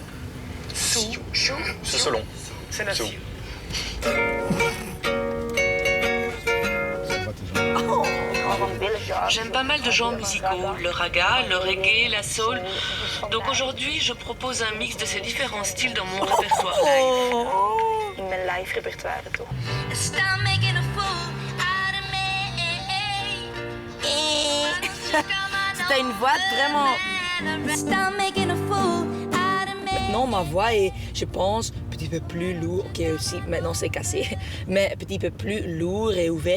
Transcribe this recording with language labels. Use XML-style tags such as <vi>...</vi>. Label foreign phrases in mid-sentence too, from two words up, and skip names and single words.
<fr>C'est selon. C'est là. J'aime pas mal de genres musicaux, le raga, le reggae, la soul. Donc aujourd'hui, je propose un mix de ces différents styles dans mon répertoire live.</fr> <nl>In mijn live repertoire toch.</nl> <fr>C'était une voix vraiment... Maintenant, ma voix est, je pense, un petit peu plus lourde. Ok, aussi, maintenant c'est cassé, mais un petit peu plus lourd et ouvert.</fr>